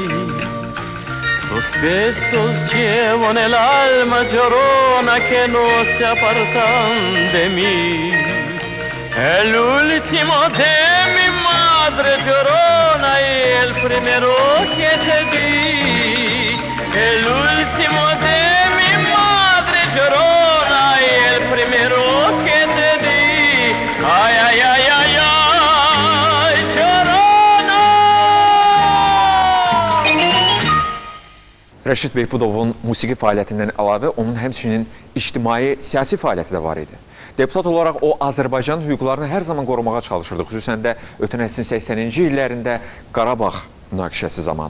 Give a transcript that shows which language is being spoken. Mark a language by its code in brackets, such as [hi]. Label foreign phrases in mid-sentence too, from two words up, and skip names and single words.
[es] Los besos llevo en el alma, llorona, que no se apartan de mí. El último de mi madre, llorona, y el primero que te di. El último de mi madre, llorona, y el primero que te di. Ay, ay, ay, ay, ay, llorona. [az] Rəşid Behbudovun musiqi fəaliyyətindən əlavə onun həmçinin ictimai, siyasi fəaliyyəti də var idi. Deputat olaraq o Azərbaycan hüquqlarını hər zaman qorumağa çalışırdı, xüsusən də ötən əsrin 80-ci illərində Qarabağ münaqişəsi zamanı.